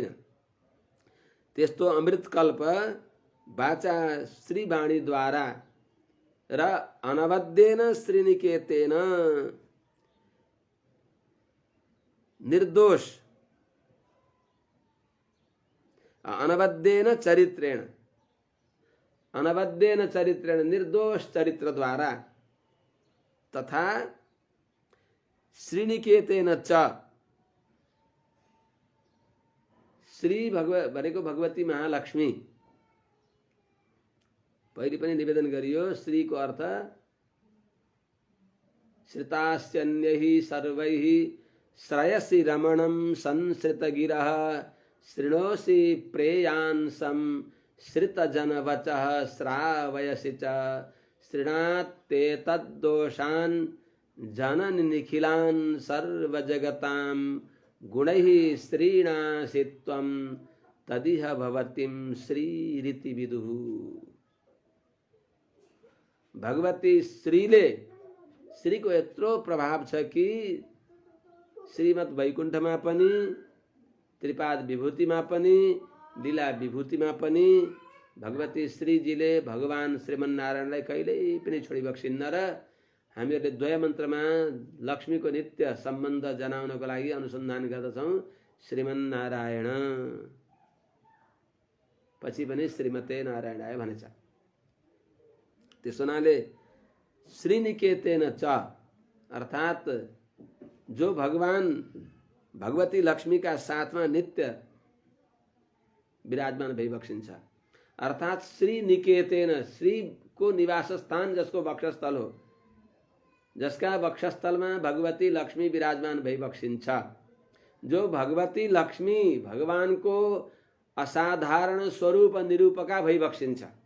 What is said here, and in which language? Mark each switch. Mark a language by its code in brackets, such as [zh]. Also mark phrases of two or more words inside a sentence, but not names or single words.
[ne] त्यस्तो [sa] अमृत कल्प वाचा [ne] श्रीवाणीद्वारा र [sa] अनवद्येन श्रीनिकेतेन [ne] निर्दोष [sa] अनवद्येन चरित्रेण [ne] निर्दोष चरित्र द्वारा तथा [sa] श्रीनिकेतेन च [ne] श्री भनेको भगवती महालक्ष्मी। पहिले पनि निवेदन गरियो श्रीको अर्थ श्रितास्यन्यैः [sa] सर्वैः श्रयसि रमणं संसृतगिरः शृणोसि प्रेयांसं श्रितजनवचः श्रावयसि च शृणात्ते तद्दोषान् जननि निखिलान् सर्वजगतां गुणैः श्रीणासि त्वं तदिह भवतीं श्रीरिति विदुः। [ne] भगवती श्रीले श्रीको यत्रो प्रभाव छ कि श्रीमद् वैकुण्ठमा पनि त्रिपाद विभूतिमा पनि लीला विभूतिमा पनि भगवती श्रीजीले भगवान श्रीमन्नारायणलाई कहिल्यै पनि छोडिबक्सिन्न र हामीहरूले द्वय मन्त्रमा लक्ष्मीको नित्य सम्बन्ध जनाउनको लागि अनुसन्धान गर्दछौँ श्रीमन्नारायण पछि पनि [sa] श्रीमते नारायणाय [ne] भनेछ। त्यस हुनाले [sa] श्रीनिकेतेन च [ne] अर्थात जो भगवान भगवती लक्ष्मी का साथमा नित्य विराजमान भइबक्सिन्छ अर्थात [sa] श्री निकेतेन [ne] श्री को निवास स्थान जसको वक्षस्थल हो जसका वक्षस्थलमा भगवती लक्ष्मी विराजमान भइबक्सिन्छ जो भगवती लक्ष्मी भगवान को असाधारण स्वरूप निरूपका भइबक्सिन्छ